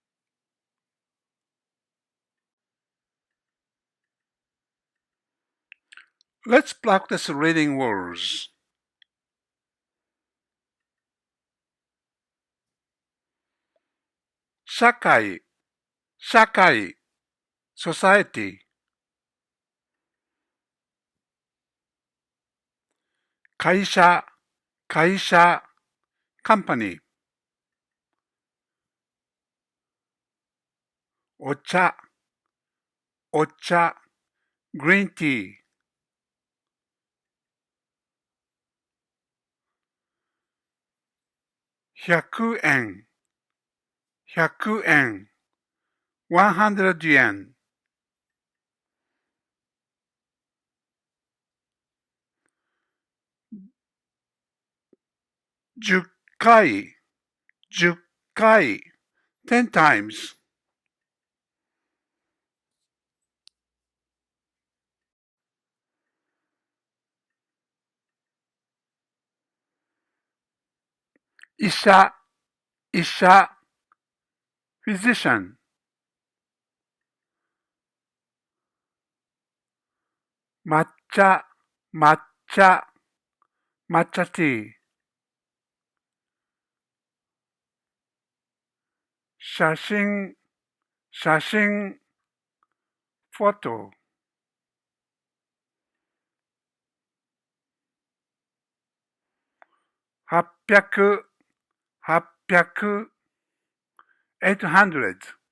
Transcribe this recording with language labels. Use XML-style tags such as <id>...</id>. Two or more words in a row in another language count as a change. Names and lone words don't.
<en>Let's practice reading words.</en> <ja>社会、社会, society. 会社、会社、company。お茶、お茶、green tea。100円、100円、100 yen。10回、10回、10 times。医者、医者、physician。抹茶、抹茶、抹茶ティー。写真、写真、フォト。800、800、800。</ja>